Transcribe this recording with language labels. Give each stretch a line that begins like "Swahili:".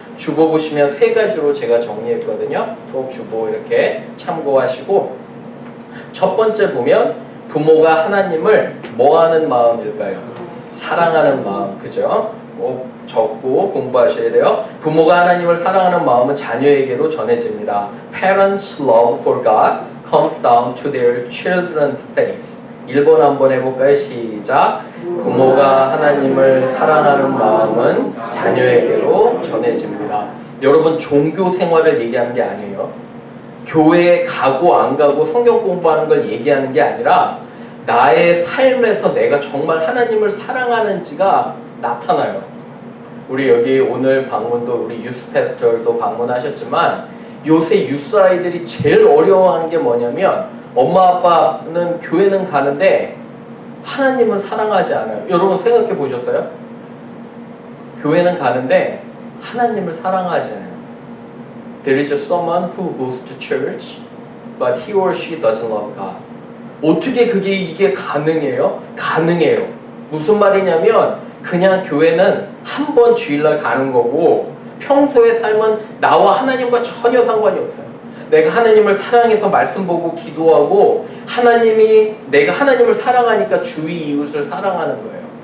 Korean: 주보 보시면 세 가지로 제가 정리했거든요. 꼭 주보 이렇게 참고하시고 첫 번째 보면 부모가 하나님을 뭐하는 마음일까요? 사랑하는 마음, 그죠? 꼭 적고 공부하셔야 돼요. 부모가 하나님을 사랑하는 마음은 자녀에게로 전해집니다.
English: Parents' love for God comes down to their children's face.
Korean: 1번 한번 해볼까요? 시작. 부모가 하나님을 사랑하는 마음은 자녀에게로 전해집니다. 여러분 종교 생활을 얘기하는 게 아니에요. 교회에 가고 안 가고 성경 공부하는 걸 얘기하는 게 아니라 나의 삶에서 내가 정말 하나님을 사랑하는지가 나타나요. 우리 여기 오늘 방문도 우리 유스 패스터도 방문하셨지만 요새 유스 아이들이 제일 어려워하는 게 뭐냐면 엄마 아빠는 교회는 가는데 하나님은 사랑하지 않아요. 여러분 생각해 보셨어요? 교회는 가는데 하나님을 사랑하지 않아요.
English: There is someone who goes to church, but he or she doesn't love God.
Korean: 어떻게 이게 가능해요? 가능해요. 무슨 말이냐면 그냥 교회는 한 번 주일날 가는 거고 평소의 삶은 나와 하나님과 전혀 상관이 없어요. 내가 하나님을 사랑해서 말씀 보고 기도하고 내가 하나님을 사랑하니까 주위 이웃을 사랑하는 거예요.